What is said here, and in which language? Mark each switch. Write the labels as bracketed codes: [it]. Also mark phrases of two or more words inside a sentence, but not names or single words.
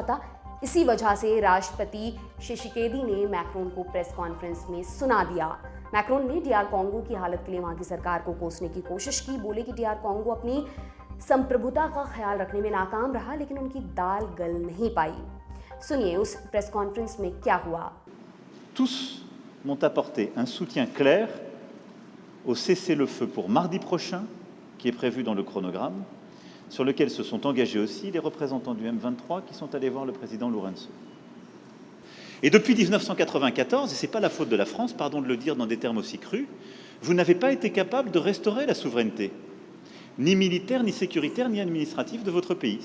[hi] इसी वजह से राष्ट्रपति शिशिकेदी ने मैक्रोन को [en] press conference [hi] में सुना दिया। मैक्रोन ने डीआर कॉन्गो की हालत के लिए वहां की सरकार को कोसने की कोशिश की। बोले कि डीआर कॉन्गो अपनी संप्रभुता का ख्याल रखने में नाकाम रहा, लेकिन उनकी दाल गल नहीं पाई। सुनिए उस [en] press conference [hi] में क्या हुआ। [fr] Tous m'ont apporté un soutien clair au cessez-le-feu pour mardi prochain, qui est prévu dans le chronogramme, sur lequel se sont engagés aussi les représentants du M23 qui sont allés voir le président Lourenço. Et depuis 1994, et ce n'est pas la faute de la France, pardon de le dire dans des termes aussi crus, vous n'avez pas été capable de restaurer la souveraineté, ni militaire, ni sécuritaire, ni administrative de votre pays.